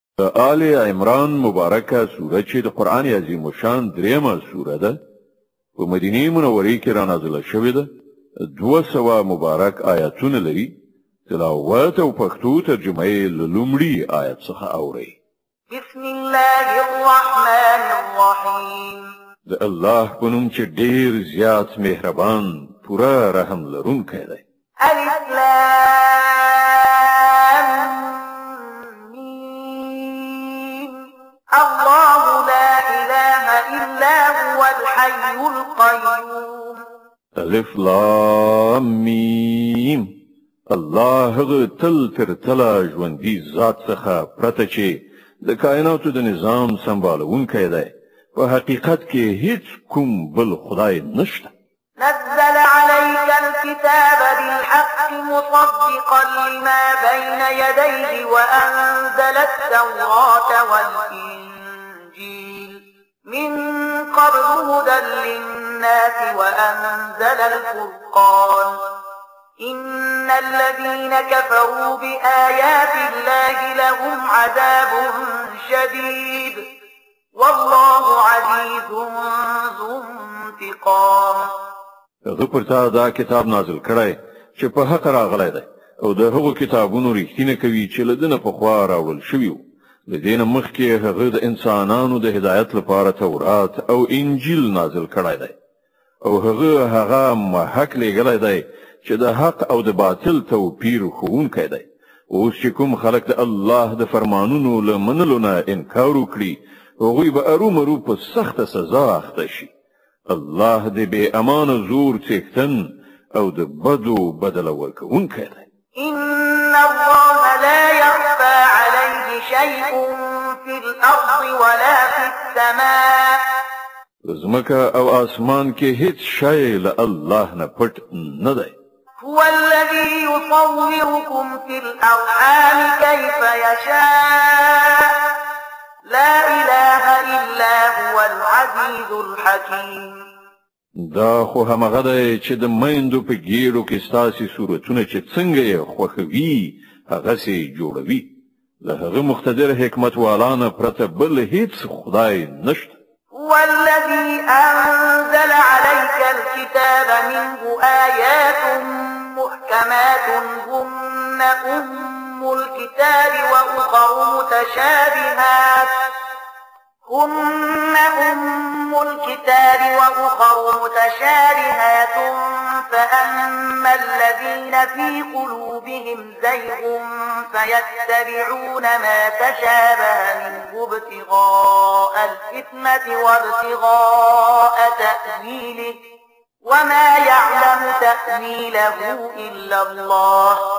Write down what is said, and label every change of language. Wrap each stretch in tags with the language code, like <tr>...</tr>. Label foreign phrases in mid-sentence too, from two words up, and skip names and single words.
<ps>آل عمران مبارکه سوره چې د قرآن عظیم الشان دریمه سوره ده په مدینه منوره کې را نازله شوې ده 200 مبارک آیاتونه لري تلاوت او پښتو ترجمه یې له لومړي آیت څخه اورئ</ps> <ar>بسم الله الرحمن الرحیم</ar> <ps>د الله په نوم چې ډیر زیات مهربان پوره رحم لرونکی دی</ps> <ar>الف الله لا إله إلا هو الحي القيوم</ar> <ps>الف لام میم الله تل تر تلا ژوندي ذات څخه پرته چې د کائناتو د نظام سمبالونکی دی په حقیقت کې هیڅ کوم بل خدای نشته</ps> <ar>نزل عليك الكتاب بالحق مصدقا لما بين يديه وأنزل التوراة والإنجيل من قبل هدى للناس وأنزل الفرقان إن الذين كفروا بآيات الله لهم عذاب شديد والله عزيز ذو انتقام</ar> <ps>هغه پر تا دا کتاب نازل کړی چې په حق راغلی دی او د هغو کتابونو ریښتینه کوي چې له دنه پخوا راوړل شوي وو له دې نه مخکې هغه د انسانانو د هدایت لپاره تورات او انجیل نازل کړی دی او هغه محق لېږلی دی چې د حق او د باطل توپیر ښوونکی دی اوس چې کوم خلک د الله د فرمانونو له منلو نه انکار وکړي هغوی به ارومرو په سخته سزا اخته شي الله دې بې امانه زور څښتن او د بدو بدله ورکوونکی دی</ps> <ar>إن الله لا يخفى عليه شيء في الأرض ولا في السماء</ar> <ps>زمکه او آسمان کې هیڅ شی له الله نه پټ نه دی</ps> <ar>هو الذي يصوركم في الأرحام كيف يشاء لا إله إلا هو العزيز الحكيم</ar> <ps>دا خو همغه دی چې د میندو په ګیرو کې ستاسې صورتونه چې څنګه یې خوښوي هغسې جوړوي له هغه مقتدر حکمت والانه پرته بل هیڅ خدای نشته</ps> <ar>هو الذي أنزل عليك الكتاب منه آيات محكمات هن أم الكتاب وأخر متشابهات فأما الذين في قلوبهم زيغ فيتبعون ما تشابه منه ابتغاء الفتنة وابتغاء تأويله وما يعلم تأويله إلا الله</ar>